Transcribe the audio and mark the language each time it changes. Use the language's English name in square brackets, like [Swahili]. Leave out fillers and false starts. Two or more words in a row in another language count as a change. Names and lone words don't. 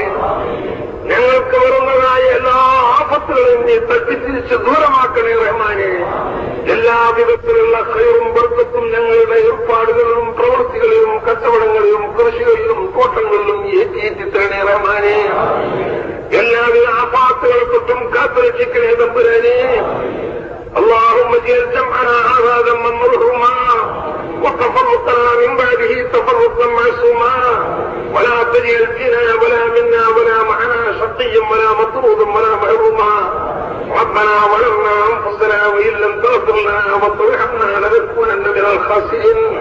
[Malayalam] ഞങ്ങൾക്ക് വരുന്നതായ എല്ലാ ആപത്തുകളെയും നീ തട്ടിത്തിരിച്ച് ദൂരമാക്കണേ റഹ്മാനെ. എല്ലാ വിധത്തിലുള്ള ഖൈറും ബർക്കത്തും ഞങ്ങളുടെ ഏർപ്പാടുകളിലും പ്രവൃത്തികളിലും കച്ചവടങ്ങളിലും കൃഷികളിലും തോട്ടങ്ങളിലും ഏറ്റി തരണേ റഹ്മാനെ. എല്ലാവിധ ആപാത്തുകളെ തൊട്ടും കാത്തുരക്ഷിക്കണേ തമ്പുരാനെ. [Arabic] اللهم اجعل جمعنا هذا ذما مرحوما وتفرقنا من بعده تفرقا معصوما ولا تجعل فينا ولا منا ولا معنا شقيا ولا مطرودا ولا محروما ربنا ظلمنا أنفسنا وإن لم تغفر لنا وترحمنا لنكونن من الخاسرين.